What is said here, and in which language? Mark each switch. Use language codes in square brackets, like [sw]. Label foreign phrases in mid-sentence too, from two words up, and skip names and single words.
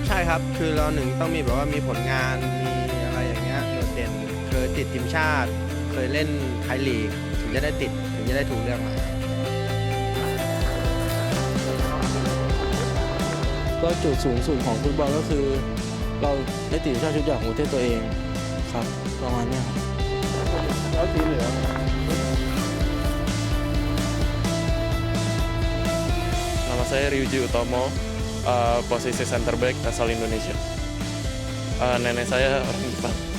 [th] ครับคือเราหนึ่งต้องมีแบบว่ามีผลงานมีอะไรอย่างเงี้ยโดดเด่นเคยติดทีมชาติเคยเล่นไทยลีกถึงจะได้ติดถึงจะได้ถูกเลือกมา ก็จุดสูงสุดของฟุตบอลก็คือเราได้ติดทีมชาติชุดใหญ่ของประเทศตัวเองครับประมาณนี้ครับแล้วสีเหลือง [id] Nama saya Ryuji Utomo, posisi center back asal Indonesia. Nenek saya orang Jepang.